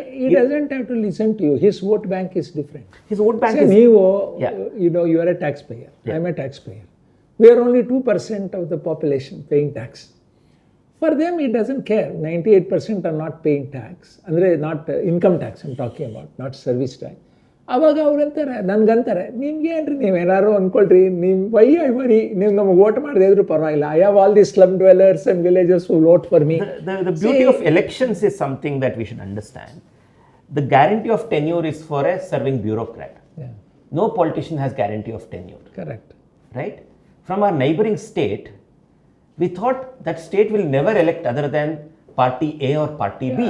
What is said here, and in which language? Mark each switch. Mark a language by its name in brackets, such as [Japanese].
[English] he doesn't have to listen to you. His vote bank is different. his vote bank Say, is... [Kannada] ನೀವು, [English] Yeah. you are a taxpayer. Yeah. I'm a taxpayer. We are only 2% of the population paying tax. For them, it doesn't care. 98% are not paying tax. Andre, not income tax I'm talking about, not service tax. [Kannada] ಅವಾಗ ಅವ್ರು ಅಂತಾರೆ, ನನ್ಗಂತಾರೆ, ನಿಮ್ಗೆ ಏನ್ರಿ ನೀವೇನಾರು ಅಂದ್ಕೊಳ್ರಿ, ನೀವು [English] why I worry, [Kannada] ನೀವು ನಮಗೆ vote ಮಾಡದೇ ಇದ್ರು ಪರವಾಗಿಲ್ಲ. [English] I have all the slum dwellers and villages who vote for me. The beauty of elections is something that we should understand. The guarantee of tenure is for a serving bureaucrat. Yeah, No politician has guarantee of tenure, correct. right? From our neighboring state, we thought that state will never elect other than party A or party B,